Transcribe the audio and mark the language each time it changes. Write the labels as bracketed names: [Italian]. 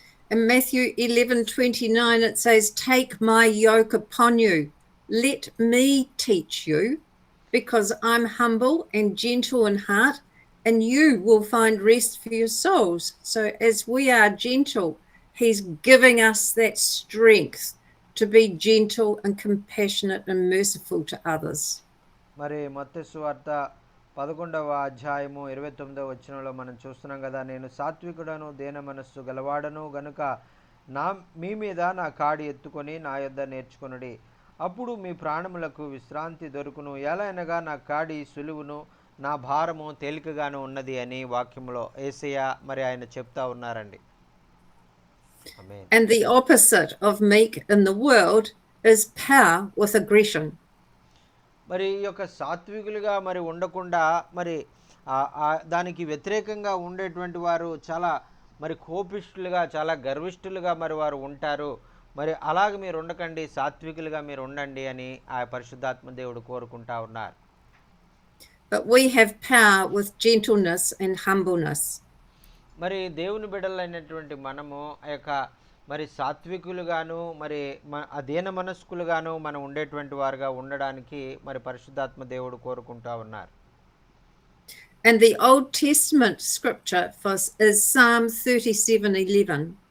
[English] In Matthew 11:29 it says, "Take my yoke upon you, let me teach you, because I'm humble and gentle in heart, and you will find rest for your souls." So as we are gentle, he's giving us that strength to be gentle and compassionate and merciful to others. [Telugu] మరి మత్తయి సువార్త 11వ అధ్యాయము 29వ వచనంలో మనం చూస్తున్నాం కదా, నేను సాత్వికుడను దేన మనస్సు గలవాడను గనుక మీ మీద నా కాడి ఎత్తుకొని నా యొద్ద నేర్చుకొనుడి, అప్పుడు మీ ప్రాణములకు విశ్రాంతి దొరుకును, ఎలా అనగా నా కాడి సులువును నా భారము తేలికగాను ఉన్నది అని వాక్యంలో యేసయ్య మరి ఆయన చెప్తా ఉన్నారండి. ఆమేన్. [English] And the opposite of meek in the world is power with aggression. [Telugu] మరి ఈ యొక్క సాత్వికులుగా మరి ఉండకుండా మరి దానికి వ్యతిరేకంగా ఉండేటువంటి వారు చాలా మరి కోపిష్ఠులుగా, చాలా గర్విష్ఠులుగా మరి వారు ఉంటారు. మరి అలాగ మీరు ఉండకండి, సాత్వికులుగా మీరు ఉండండి అని ఆ పరిశుద్ధాత్మ దేవుడు కోరుకుంటా ఉన్నారు. [English] But we have power with gentleness and humbleness. [Telugu] మరి దేవుని బిడ్డలైనటువంటి మనము ఆ యొక్క మరి సాత్వికులుగాను మరి అదేన మనస్కులుగాను మనం ఉండేటువంటి వారుగా ఉండడానికి మరి పరిశుద్ధాత్మ దేవుడు కోరుకుంటా ఉన్నారు. [English] And the Old Testament scripture is Psalm 37:11.